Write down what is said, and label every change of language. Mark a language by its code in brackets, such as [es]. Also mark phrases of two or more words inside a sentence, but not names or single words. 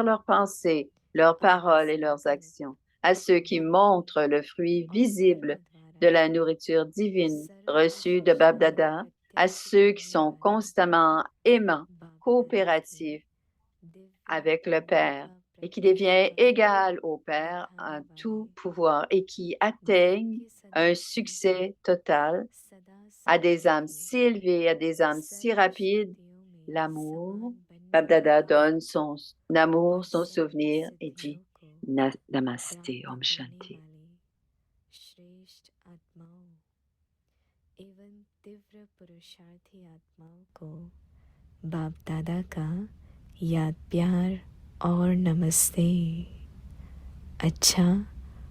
[fr] leurs pensées, leurs paroles et leurs actions, à ceux qui montrent le fruit visible de la nourriture divine reçue de Babdada, à ceux qui sont constamment aimants, coopératifs avec le Père et qui devient égal au Père en tout pouvoir et qui atteignent un succès total à des âmes si élevées, à des âmes si rapides, l'amour. Babdada donne son amour, son souvenir et dit Namaste, [hi] Om Shanti. बाप दादा का याद प्यार और नमस्ते। अच्छा, ओम शांति।